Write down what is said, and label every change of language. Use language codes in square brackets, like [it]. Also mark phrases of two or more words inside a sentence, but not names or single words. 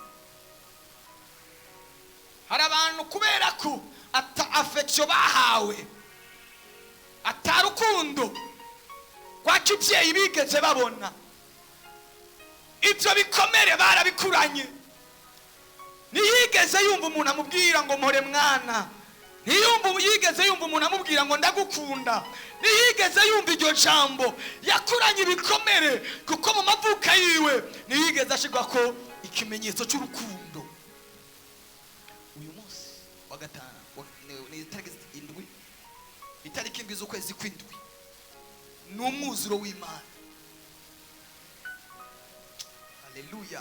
[rn] Hari abantu kubera ko affection bahawe, atarukundo kwa kibyeyi bigeze babona, ibyo bikomere barabikuranye. Ntiyigeze yumva umuntu amubwira ngo mpore mwana. Ntiyigeze yumva umuntu amubwira ngo ndagukunda. Ntiyigeze yumva iryo jambo. Yakuranye ibikomere kuko mu mavuka yiwe ntiyigeze ashigwa ko ikimenyetso cy'urukundo. Uyu munsi wa gatanu ni itariki indwi z'ukwezi kw'indwi, ni umwuzuro w'Imana. Haleluya.